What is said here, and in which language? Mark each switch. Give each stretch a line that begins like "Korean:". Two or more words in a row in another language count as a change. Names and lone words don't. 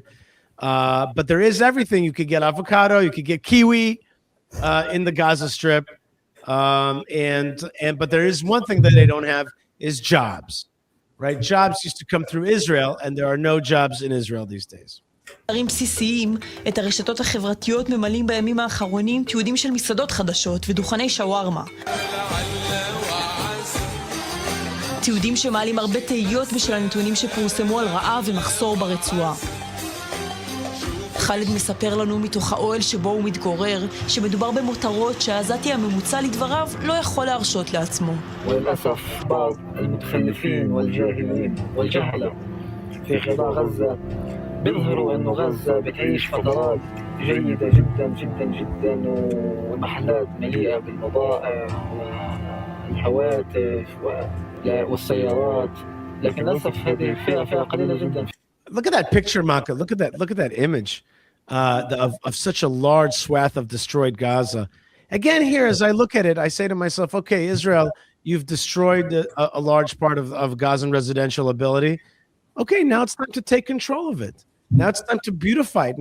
English: But there is everything. You could get avocado, you could get kiwi in the Gaza Strip. But there is one thing that they don't have is jobs, right? Jobs used to come through Israel, and there are no jobs in Israel these days.
Hebrew: דברים בסיסיים, את הרשתות החברתיות ממלאים בימים האחרונים תיעודים של מסעדות חדשות ודוכני שווארמה. תיעודים שמעלים הרבה תהיות בשל הנתונים שפורסמו על רעב ומחסור ברצועה. חאלד מספר לנו מתוך האוהל שבו הוא מתגורר, שמדובר במותרות שהעזתי הממוצע לדבריו לא יכול להרשות לעצמו.
Arabic: وللأسف بعض المتخلفين والجاهلين والجهلة في قطاع غزة بيظهروا إنه غزة بتعيش فترات جيدة جدا جدا جدا ومحلات مليئة بالبضائع والهواتف والسيارات، لكن للأسف هذه فئة قليلة جدا.
English: Look at that picture, Maka. Look at that image of such a large swath of destroyed Gaza. Again, here, as I look at it, I say to myself, okay, Israel, you've destroyed a large part of Gazan residential ability. Okay, now it's time to take control of it. Now it's time to beautify it.